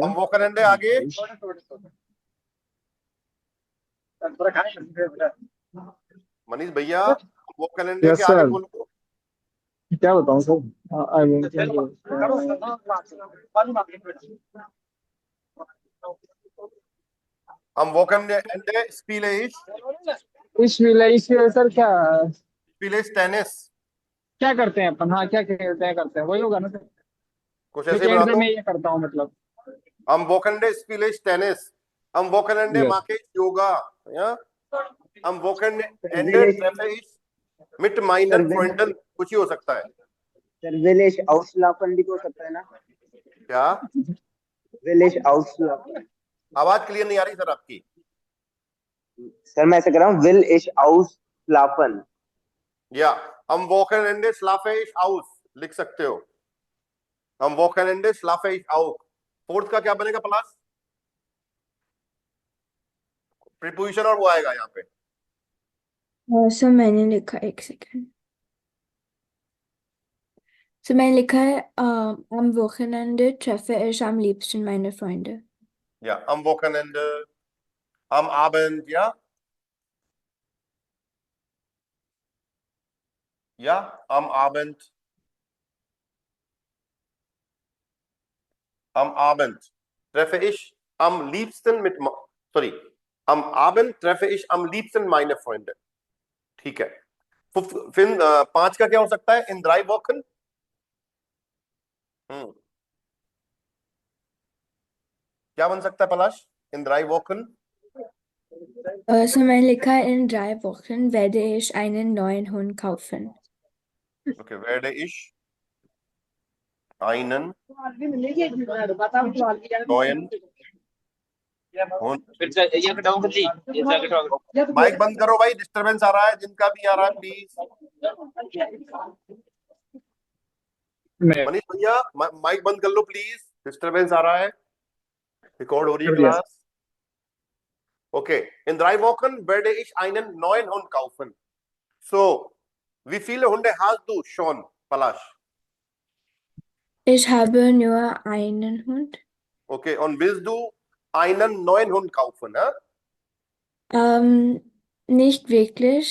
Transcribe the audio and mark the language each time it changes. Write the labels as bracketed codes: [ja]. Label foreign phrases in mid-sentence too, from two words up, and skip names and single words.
[de] am Wochenende [hi] आगे। मनीष भैया, [de] am Wochenende के [hi] यस आगे सर। बोलो। क्या बताऊँ सर? आई [de] Am Wochenende spiele ich, [hi] इस विलेज से सर क्या [de] spiele ich Tennis। [hi] क्या करते हैं अपन? हाँ क्या खेलते हैं, करते हैं वही होगा ना सर। कुछ ऐसे ही बना वीकेंड पे दो। मैं ये करता हूँ मतलब। [de] Am Wochenende spiele ich Tennis, am Wochenende यस mache ich Yoga, ja? Am Wochenende will ich treffe ich mit meinen Freunden, [hi] कुछ ही हो सकता है। [de] will ich ausschlafen [hi] भी तो हो सकता है ना. क्या? [de] will ich ausschlafen. [hi] आवाज क्लियर नहीं आ रही सर आपकी। सर मैं ऐसे कर रहा हूँ [de] will ich ausschlafen. या am Wochenende schlafe ich aus, [hi] लिख सकते हो। [de] am Wochenende schlafe ich auch। [hi] फोर्थ का क्या बनेगा प्लस? प्रीपोजिशन और वो आएगा यहाँ पे। सर मैंने लिखा, एक सेकेंड। [de] सो [hi] मैंने लिखा है [de] am Wochenende treffe ich am liebsten meine Freunde। या am Wochenende, am Abend, या am Abend, am Abend treffe ich am liebsten mit sorry am Abend treffe ich am liebsten meine Freunde। [hi] ठीक है। फिर 5 का क्या हो सकता है? [de] in drei Wochen. [hi] क्या बन सकता है पलाश? [de] in drei Wochen. So [hi] मैंने लिखा है [de] in 3 Wochen werde ich einen neuen Hund kaufen. ओके, werde ich einen neuen Hund। [hi] माइक बंद करो भाई, डिस्टरबेंस आ रहा है, जिनका भी आ रहा है प्लीज। मनीष भैया माइक बंद कर लो प्लीज, डिस्टरबेंस आ रहा है, रिकॉर्ड हो रही है क्लास। ओके, [de] in 3 Wochen werde ich einen neuen Hund kaufen। So, wie viele Hunde hast du schon, Palash? Ich habe nur einen Hund. Okay, und willst du einen neuen Hund kaufen, ja? Nicht wirklich,